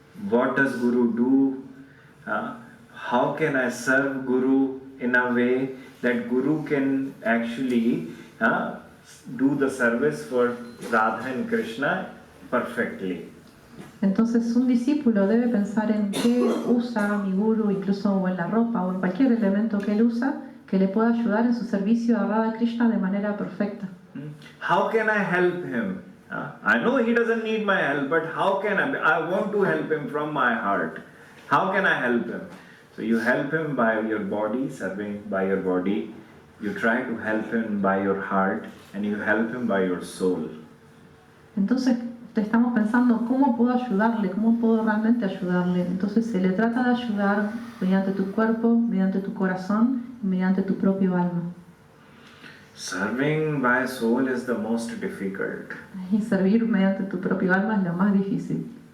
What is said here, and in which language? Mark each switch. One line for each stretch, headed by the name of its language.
English: What does Guru do? How can I serve Guru in a way that Guru can actually do the service for Radha and Krishna perfectly?
Spanish: Entonces un discípulo debe pensar en qué usa mi Guru, incluso o en la ropa o en cualquier elemento que él usa, que le pueda ayudar en su servicio a Radha Krishna de manera perfecta.
English: How can I help him? I know he doesn't need my help, but how can I want to help him from my heart. How can I help him? So you help him by your body, serving by your body. You try to help him by your heart, and you help him by your soul.
Spanish: Entonces estamos pensando cómo puedo ayudarle, cómo puedo realmente ayudarle. Entonces se le trata de ayudar mediante tu cuerpo, mediante tu corazón y mediante tu propio alma.
English: Serving by soul is the most difficult.
Spanish: Y servir mediante tu propio alma es lo más difícil.